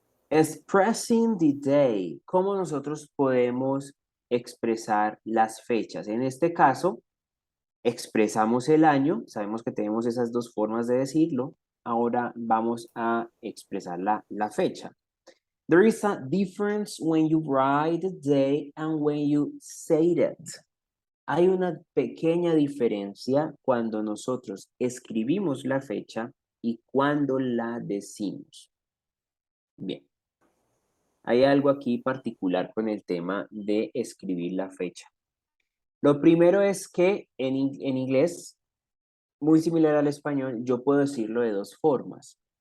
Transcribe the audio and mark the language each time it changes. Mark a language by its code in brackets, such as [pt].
[en] Expressing the day. [es] ¿Cómo nosotros podemos expresar las fechas? En este caso, expresamos el año. Sabemos que tenemos esas dos formas de decirlo. Ahora vamos a expresar la fecha. [en] There is a difference when you write the day and when you say it. [es] Hay una pequeña diferencia cuando nosotros escribimos la fecha y cuando la decimos. Bien, hay algo aquí particular con el tema de escribir la fecha. Lo primero es que en inglés, muy similar al español, yo puedo decirlo de dos formas.